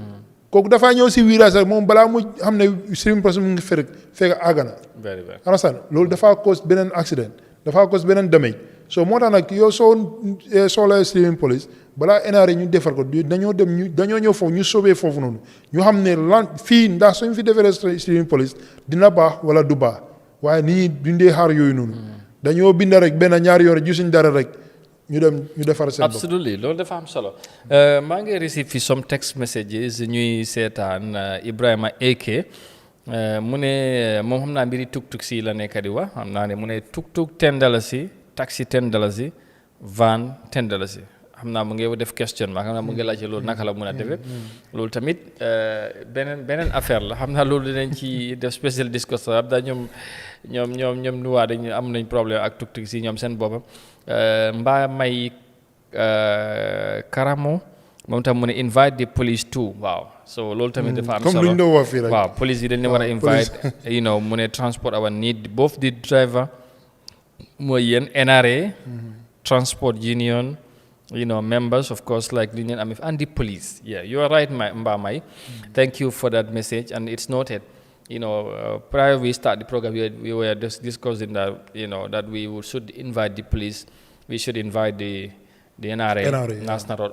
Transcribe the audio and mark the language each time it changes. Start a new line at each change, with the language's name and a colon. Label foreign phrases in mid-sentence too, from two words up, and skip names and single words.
Wolof: kooku dafaa ñëw si virage rek moom balaa mu xam ne
English: sleeping police
Wolof: mu ngi fekk àgg na.
English: very well
Wolof: understand loolu dafaa cause beneen accident dafaa cause beneen damage so moo tax nag yow soo soxla
English: sleeping police
Wolof: balaa NRA ñu defar ko dañoo ñëw foofu ñu sobee foofu noonu ñu xam ne lan fii ndax suñ fi defee
English: sleeping police
Wolof: dina baax wala du baax waaye nit ñi dundee xaar yooyu noonu. dañoo bind rek benn ñaari yoon gisuñ dara rek ñu dem ñu defar seen bopp. absolutely loolu dafa am solo maa ngi receive fi
English: some text messages
Wolof: ñuy seetaan Ibrahima AK mu ne moom xam naa mbiri tuk-tuk si la nekk di wax xam naa ne mu ne tuk-tuk $10 taxi $10 van $10 xam naa mu ngi def question ma xam naa mu ngi laajte loolu naka la mën a defee loolu tamit beneen affaire la xam naa loolu dinañ ci def
English: special discussion
Wolof: xam naa ñoom nuwaa dañu am nañ problème ak tuk-tuk si ñoom seen boppam mbaa may Karamo moom tam mu ne
English: invite the police too
Wolof: waaw so loolu tamit dafa am solo comme lu ñu wax fii rek
English: waaw police
Wolof: yi dañ leen war a invite mu ne
English: transport our need both the driver
Wolof: mooy yéen
English: NRA transport union members of course like union army and the police you are right Mbamai thank you for that message and it's noted prior we start the program we were just discussing that that we should invite the police we should invite the NRA National Road